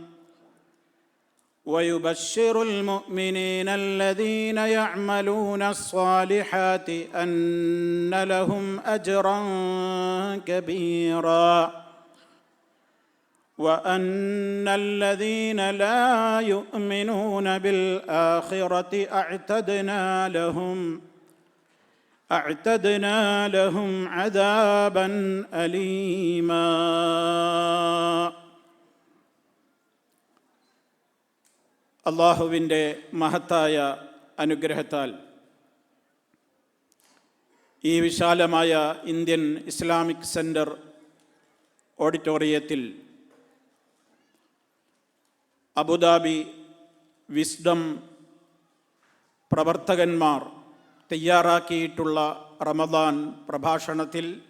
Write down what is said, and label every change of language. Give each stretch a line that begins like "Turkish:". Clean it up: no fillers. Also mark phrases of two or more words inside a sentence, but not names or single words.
Arabic: ويبشر المؤمنين الذين يعملون الصالحات أن لهم أجرا كبيرا وأن الذين لا يؤمنون بالآخرة أعتدنا لهم عذابا أليما.
Malayalam: അള്ളാഹുവിൻ്റെ മഹത്തായ അനുഗ്രഹത്താൽ ഈ വിശാലമായ ഇന്ത്യൻ ഇസ്ലാമിക് സെൻറ്റർ ഓഡിറ്റോറിയത്തിൽ അബുദാബി വിസ്ഡം പ്രവർത്തകന്മാർ തയ്യാറാക്കിയിട്ടുള്ള റമദാൻ പ്രഭാഷണത്തിൽ